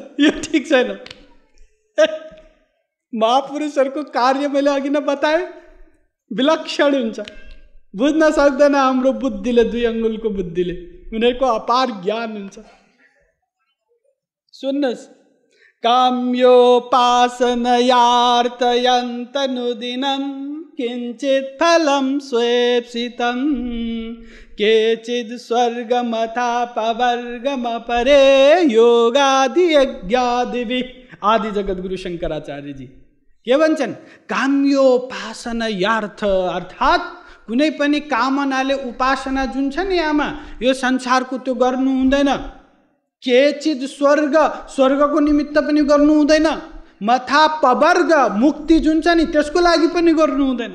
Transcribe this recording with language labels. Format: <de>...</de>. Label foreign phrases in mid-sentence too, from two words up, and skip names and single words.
<ne>यो ठिक छैन। महापुरुषहरूको कार्य मैले अघि नै बताएँ विलक्षण हुन्छ। बुझ्न सक्दैन हाम्रो बुद्धिले, दुई अङ्गुलको बुद्धिले। उनीहरूको अपार ज्ञान हुन्छ। सुन्नुहोस्,</ne> <sa>काम्योपासनयार्तयन्तनुदिनं किञ्चित् फलं स्वेप्सितं केचिद् स्वर्गमथापवर्गमपरे योगादि यज्ञादिभिः।</sa> <ne>आदि जगद्गुरु शङ्कराचार्य जी के भन्छन्? काम्योपासनयार्थ अर्थात् कुनै पनि कामनाले उपासना जुन छ नि आमा, यो संसारको त्यो गर्नु हुँदैन।</ne> <sa>केचिद स्वर्ग,</sa> <ne>स्वर्गको निमित्त पनि गर्नु हुँदैन।</ne> <sa>मथा पवर्ग,</sa> <ne>मुक्ति जुन छ नि त्यसको लागि पनि गर्नु हुँदैन।</ne>